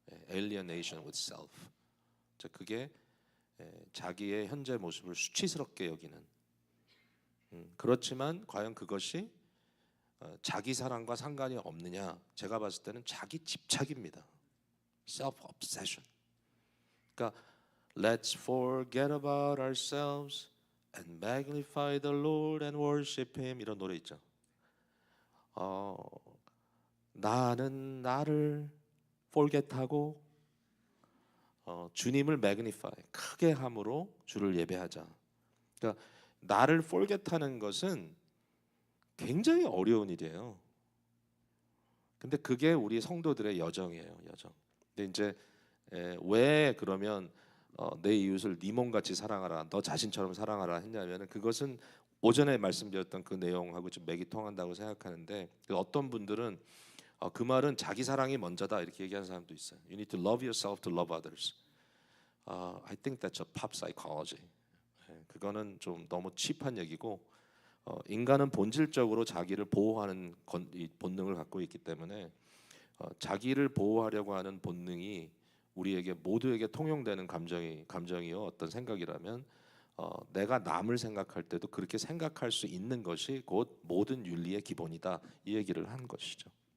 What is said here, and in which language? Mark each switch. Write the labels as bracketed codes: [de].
[en] alienation with self. [ko] 그게 자기의 현재 모습을 수치스럽게 여기는. 그렇지만 과연 그것이 자기 사랑과 상관이 없느냐? 제가 봤을 때는 자기 집착입니다. [en] self-obsession. 그러니까 let's forget about ourselves and magnify the Lord and worship Him 이런 노래 있죠. [ko] 나는 나를 forget하고 주님을 magnify 크게 함으로 주를 예배하자. 그러니까 나를 forget하는 것은 굉장히 어려운 일이에요. 근데 그게 우리 성도들의 여정이에요, 여정. 근데 이제 왜 그러면 내 이웃을 네 몸같이 사랑하라, 너 자신처럼 사랑하라 했냐면은 그것은 오전에 말씀드렸던 그 내용하고 좀 맥이 통한다고 생각하는데 어떤 분들은 그 말은 자기 사랑이 먼저다 이렇게 얘기하는 사람도 있어요. [en] You need to love yourself to love others. I think that's a pop psychology. [ko] 그거는 좀 너무 칩한 얘기고 인간은 본질적으로 자기를 보호하는 이 본능을 갖고 있기 때문에 자기를 보호하려고 하는 본능이 우리에게 모두에게 통용되는 감정이요 어떤 생각이라면 내가 남을 생각할 때도 그렇게 생각할 수 있는 것이 곧 모든 윤리의 기본이다 이 얘기를 한 것이죠.